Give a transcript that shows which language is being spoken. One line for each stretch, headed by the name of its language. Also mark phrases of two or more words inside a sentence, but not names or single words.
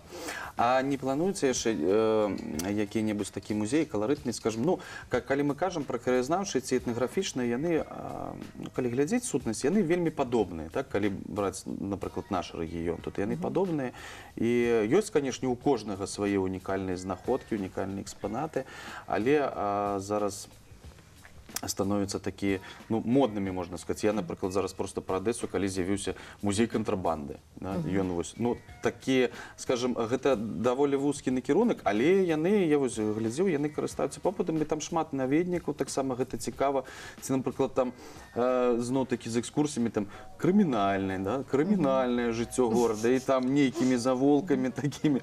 Belarusian: А не плануецца яшчэ які-небудзь такі музей, каларытны, скажем, калі мы кажам пра краязнаўчыя ці этнаграфічныя, яны, калі глядзець сутнасць, яны вельмі падобныя, так, калі браць, напрыклад, наш рэгіён, тут яны падобныя. І ёсць, канешне, у кожнага свае унікальныя знаходкі, унікальныя экспанаты, але зараз
Russian: становятся такие, модными, можно сказать. Я, например,
Belarusian: зараз просто про Одессу, калі з'явіўся музей контрабанды. Ён вось, такие, скажем, гэта даволі вузкі накірунак, але яны, я вось глядзеў, яны карыстаюцца попытам, і там шмат наведнікаў, таксама гэта цікава. Ці, напрыклад, там зноў-такі з экскурсіямі там крымінальнае жыццё горада, і там нейкімі заволкамі такімі.